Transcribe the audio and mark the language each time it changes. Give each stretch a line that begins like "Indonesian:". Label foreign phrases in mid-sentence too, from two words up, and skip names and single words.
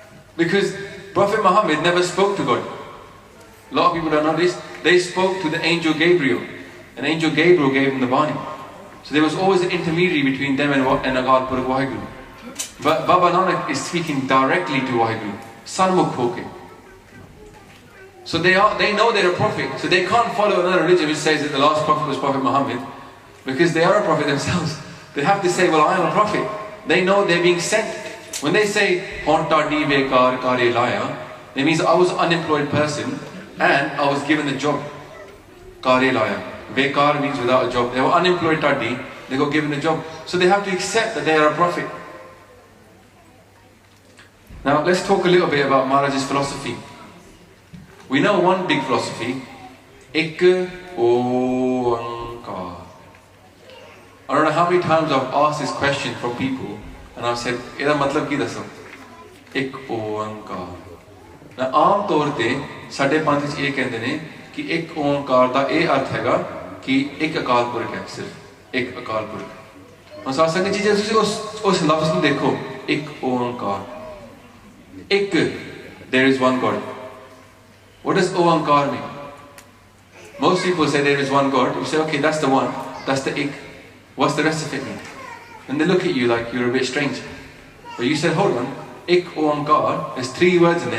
English: Because Prophet Muhammad never spoke to God. A lot of people don't know this. They spoke to the angel Gabriel. And angel Gabriel gave them the Bani. So there was always an intermediary between them and Agal Puruk Waheguru. But Baba Nanak is speaking directly to Waheguru.
Punjabi: ਸਨਮੁਖ ਹੋ ਕੇ.
English: So they know they're a prophet. So they can't follow another religion which says that the last prophet was Prophet Muhammad. Because they are a prophet themselves. They have to say, well, I am a prophet. They know they're being sent. When they say,
Punjabi: ਹੋਂਤਾ ਦੀ ਬੇਕਾਰ ਕਾਰੇ ਲਾਇਆ,
English: it means I was an unemployed person and I was given the job.
Punjabi: ਕਾਰੇ ਲਾਇਆ.
English: Bekar means without a job. They were unemployed taddi, they got given a job. So they have to accept that they are a prophet. Now let's talk a little bit about Maharaj's philosophy. We know one big philosophy, Ek Oankar. I don't know how many times I've asked this question from people and I've said,
Punjabi: ਇਹਦਾ ਮਤਲਬ ਕੀ ਦੱਸੋ? Ek Oankar. Now, ਆਮ ਤੌਰ ਤੇ, ਸਾਡੇ ਪੰਥ ਵਿੱਚ ਇਹ ਕਹਿੰਦੇ ਨੇ ਕਿ ਏਕ ਓਅੰਕਾਰ ਦਾ ਇਹ ਅਰਥ ਹੈਗਾ ਕਿ ਏਕ ਅਕਾਲ ਪੁਰਖ ਹੈ, ਸਿਰਫ਼ ਏਕ ਅਕਾਲ ਪੁਰਖ hai, sirf ek Akal Purkh. Now, ਸਤਸੰਗ ਜੀ ਜੈਸੇ ਉਸ ਲਫ਼ਜ਼ ਨੂੰ ਦੇਖੋ, ਏਕ ਓਅੰਕਾਰ.
English: Ek, there is one God. What does Oankar mean? Most people say there is one God. You say, okay, that's the one, that's the ik. What's the rest of it mean? And they look at you like you're a bit strange. But you said, hold on, Ik Oankar, there's 3 words in there.